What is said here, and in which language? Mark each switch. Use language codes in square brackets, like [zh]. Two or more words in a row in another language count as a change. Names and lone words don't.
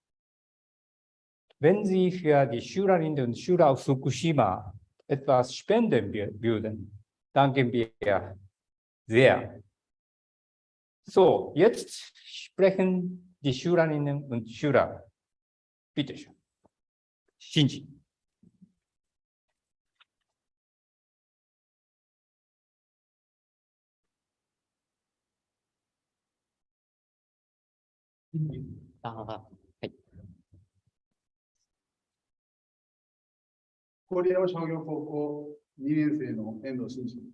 [de] Wenn Sie für die Schülerinnen und Schüler aus Fukushima etwas spenden würden, danken wir sehr. So, jetzt sprechen die Schülerinnen und Schüler. Bitte schön. Shinji. Ah, [ja] 郡山商業高校2年生の遠藤真司。